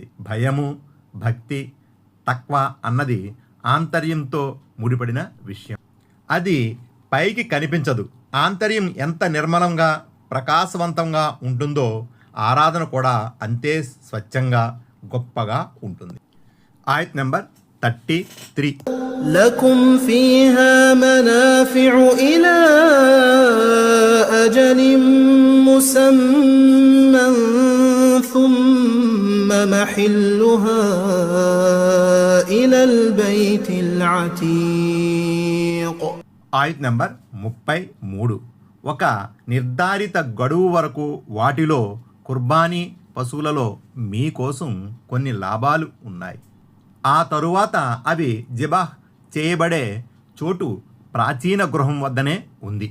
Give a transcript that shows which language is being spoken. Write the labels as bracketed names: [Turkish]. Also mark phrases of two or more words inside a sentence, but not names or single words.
[Telugu] భయము, భక్తి, తక్వా అన్నది ఆంతర్యంతో ముడిపడిన విషయం. అది పైకి కనిపించదు. ఆంతర్యం ఎంత నిర్మలంగా, ప్రకాశవంతంగా ఉంటుందో ఆరాధన కూడా అంతే స్వచ్ఛంగా, గొప్పగా ఉంటుంది. ఆయత్ నెంబర్ 33. [Arabic] لكم فيها منافع إلى أجل مسمى ثم محلها إلى البيت العتيق. [Telugu] ఆయత్ నంబర్ 33. ఒక నిర్ధారిత గడువు వరకు వాటిలో కుర్బానీ పశువులలో మీకోసం కొన్ని లాభాలు ఉన్నాయి. ఆ తరువాత అవి జిబాహ్ చేయబడే చోటు ప్రాచీన గృహం వద్దనే ఉంది.